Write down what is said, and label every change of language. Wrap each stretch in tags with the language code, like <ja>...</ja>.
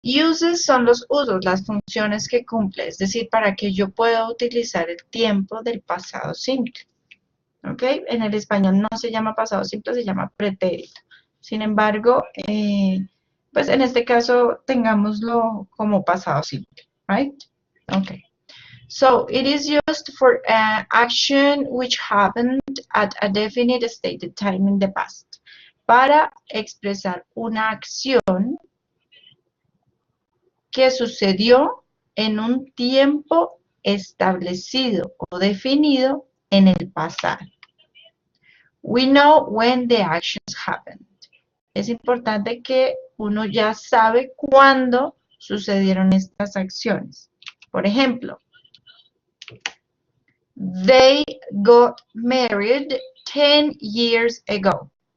<es>Uses son los usos, las funciones que cumple, es decir, para que yo pueda utilizar el tiempo del pasado simple. ¿Ok? En el español no se llama pasado simple, se llama pretérito. Sin embargo, pues en este caso tengámoslo como pasado simple,</es> <en>right? Okay. So it is used for action which happened at a definite stated time in the past.</en> <es>Para expresar una acción que sucedió en un tiempo establecido o definido en el pasado.</es> <en>We know when the actions happened.</en> <es>Es importante que uno ya sabe cuándo sucedieron estas acciones. Por ejemplo,</es> <en>they got married 10 years ago.</en>